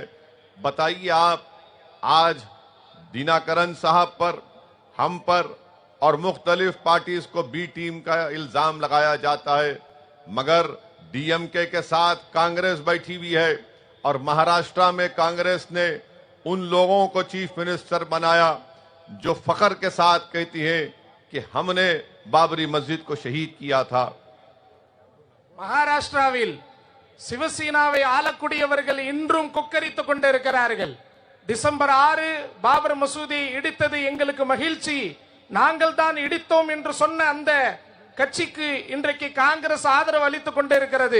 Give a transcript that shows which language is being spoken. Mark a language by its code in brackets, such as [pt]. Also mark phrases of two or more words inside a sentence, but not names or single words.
[ur] بتائیے آپ، آج دیناکرن صاحب پر، ہم پر اور مختلف پارٹیز کو [en] B team [ur] کا الزام لگایا جاتا ہے، مگر ڈی ایم کے کے ساتھ کانگریس بیٹھی ہوئی ہے اور مہاراشٹر میں کانگریس نے ان لوگوں کو [en] chief minister [ur] بنایا جو فخر کے ساتھ کہتی ہے کہ ہم نے بابری مسجد کو شہید کیا تھا. [ta] மகாராஷ்டிராவில் சிவசேனாவை ஆளக்கூடியவர்கள் இன்றும் கொக்கரித்துக் கொண்டிருக்கிறார்கள். டிசம்பர் 6 பாபர் மசூதி இடித்தது எங்களுக்கு மகிழ்ச்சி, நாங்கள் தான் இடித்தோம் என்று சொன்ன அந்த கட்சிக்கு இன்றைக்கு காங்கிரஸ் ஆதரவு அளித்துக் கொண்டிருக்கிறது.